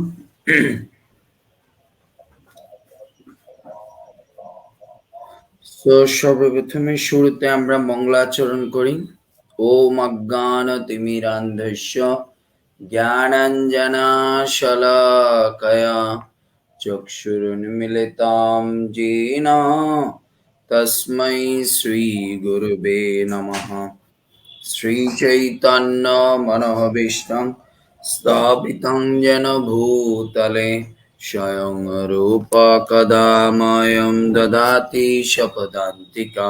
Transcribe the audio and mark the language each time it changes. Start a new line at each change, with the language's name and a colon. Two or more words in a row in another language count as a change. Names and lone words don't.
Bangla: তো সর্বপ্রথমে শুরুতে আমরা মঙ্গলাচরণ করি।
Sanskrit: ওম অজ্ঞানতিমিরান্ধস্য জ্ঞানাঞ্জনাশলাকয়া চক্ষুरुन्मिलितं येन তস্मै শ্রীগুরবে নমঃ। श्रीचैतन्यमनोभीष्टं स्थापितं येन भूतले स्वयं रूप कदा मह्यं ददाति स्वपदान्तिकं।